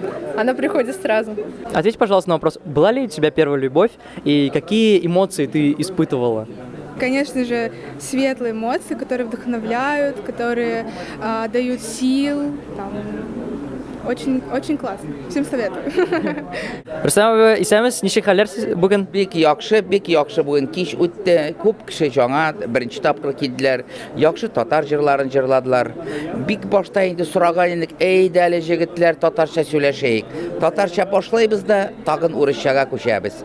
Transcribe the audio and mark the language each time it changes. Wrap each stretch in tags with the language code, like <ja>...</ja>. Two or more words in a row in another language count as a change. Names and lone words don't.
<ru>она приходит сразу. Ответь, пожалуйста, на вопрос. Была ли у тебя первая любовь и какие эмоции ты испытывала? Конечно же, светлые эмоции, которые вдохновляют, которые дают сил. Там, очень, очень классно. Всем советую.</ru> <tt>Рустам исәмез, ничек хәлләр бүген? Бик яхшы бүген кич үтте. Күп кеше жаңа беренче тапкыр килделәр. Яхшы татар җырларын җырладылар. Бик башта инде сораган идек, әйдә әле җегетләр татарча сөйләшәйек. Татарча башлайбыз да тагын урысчага күчәбез.</tt>